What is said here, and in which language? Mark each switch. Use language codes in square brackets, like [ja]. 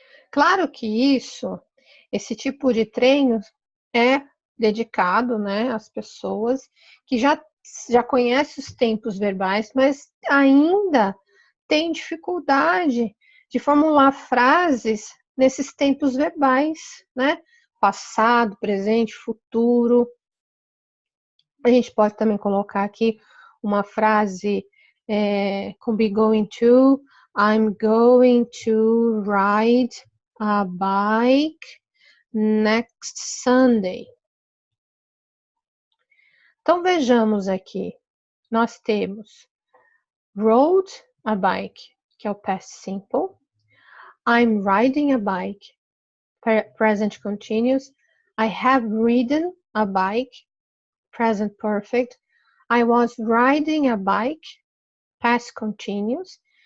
[pt] Claro que esse tipo de treino é dedicado, né, às pessoas que já conhecem os tempos verbais, mas ainda tem dificuldade de formular frases nesses tempos verbais, né? Passado, presente, futuro. A gente pode também colocar aqui uma frase com be going to. [en] I'm going to ride a bike next Sunday. [pt] Então, vejamos aqui. Nós temos rode a bike, que é o past simple. [en] I'm riding a bike, present continuous. I have ridden a bike, present perfect. I was riding a bike, past continuous.